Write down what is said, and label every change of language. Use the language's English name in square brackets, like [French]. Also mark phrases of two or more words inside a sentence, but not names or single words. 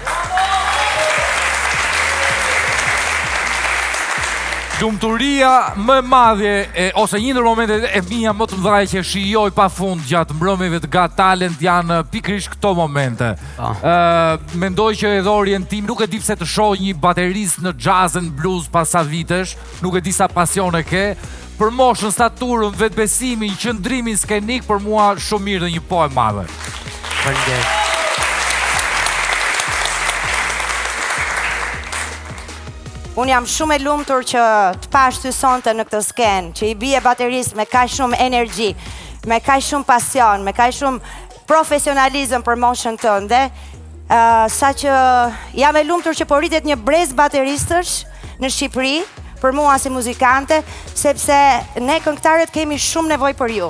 [Albanian] Lumturia më e madhe, ose një ndër momentet e mia më të mëdha që shijoj pafund gjatë mbrëmjeve të Got Talent janë pikërisht këto momente. Mendoj që edhe orientim, nuk e di pse të shoh një baterist në [English] jazz and blues [Albanian] pas sa vitesh, nuk e di sa pasion e ke. Për moshën, staturën, vetbesimin, qëndrimin skenik, për mua shumë mirë dhe një po e madhe. Faleminderit. Unë jam shumë e lumtur që të pash ty sonte në këtë skenë, që i bie baterist me kaq shumë energji, me kaq shumë pasion, me kaq shumë profesionalizëm për moshën tënde, sa që jam e lumtur që po rritet një brez bateristësh në Shqipëri, për mua si muzikante, sepse ne këngëtarët kemi shumë nevojë për ju.